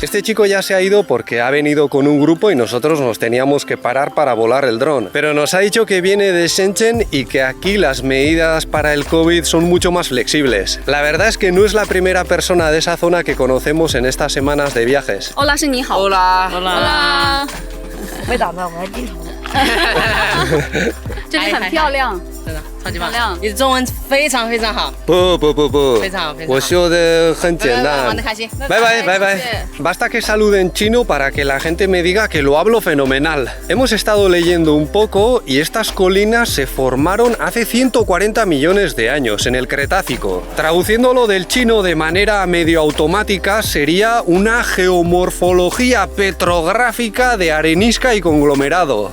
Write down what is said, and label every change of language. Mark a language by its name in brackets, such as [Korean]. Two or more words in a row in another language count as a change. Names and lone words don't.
[Spanish] Este chico ya se ha ido porque ha venido con un grupo y nosotros nos teníamos que parar para volar el dron. Pero nos ha dicho que viene de Shenzhen y que aquí las medidas para el COVID son mucho más flexibles. La verdad es que no es la primera persona de esa zona que conocemos en estas semanas de viajes. Hola, [Chinese] 是你好。 [Spanish] Hola. Hola。 [Chinese] 没打到，我还低头。这里很漂亮。真的超级棒漂亮，你的中文非常非常好。不，非常好，非常好。我说的很简单。玩得开心。 [English] Bye bye, bye bye. [Spanish] Basta que salude en chino para que la gente me diga que lo hablo fenomenal. Hemos estado leyendo un poco y estas colinas se formaron hace 140 millones de años, en el Cretácico. Traduciéndolo del chino de manera medio automática, sería una geomorfología petrográfica de arenisca y conglomerado.